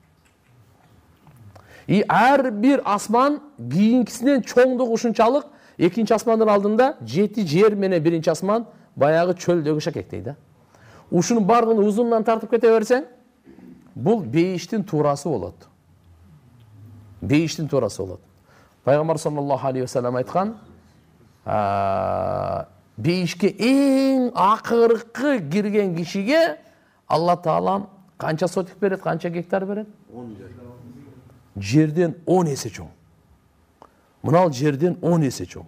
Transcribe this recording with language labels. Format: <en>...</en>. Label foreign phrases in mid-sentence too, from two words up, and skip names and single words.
<ky>И ар бир асман кийинкисинен чоңдугу ушунчалык, экинчи асмандын алдында 7 жер менен биринчи асман баягы чөлдөгү шакектей да. Ушунун бардыгын узундан тартып кете берсең, бул бейиштин туурасы болот. Бейиштин туурасы болот. Пайгамбар</ky> <ar>صلى الله عليه وسلم</ar> <ky>айткан, бейишке эң акыркы кирген кишиге Алла Таалам канча сотик берет, канча гектар берет? 10 жер. Жерден 10 эсе чоң. Мынал жерден 10 эсе чоң.</ky>